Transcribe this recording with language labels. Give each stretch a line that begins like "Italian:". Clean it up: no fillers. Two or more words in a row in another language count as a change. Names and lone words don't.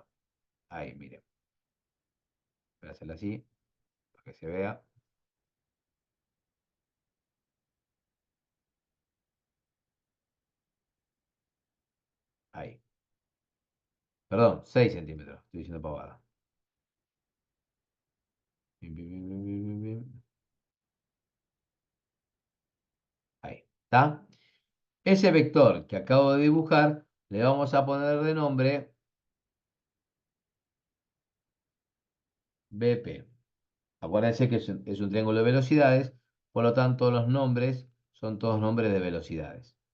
Spanish: Ahí, miren. Voy a hacerlo así, para que se vea. Ahí. Perdón, 6 centímetros. Estoy diciendo pavada. Bim, bim, bim, bim, bim, bim, bim. Ahí. ¿Está? Ese vector que acabo de dibujar, le vamos a poner de nombre BP. Acuérdense que es un triángulo de velocidades, por lo tanto los nombres son todos nombres de velocidades.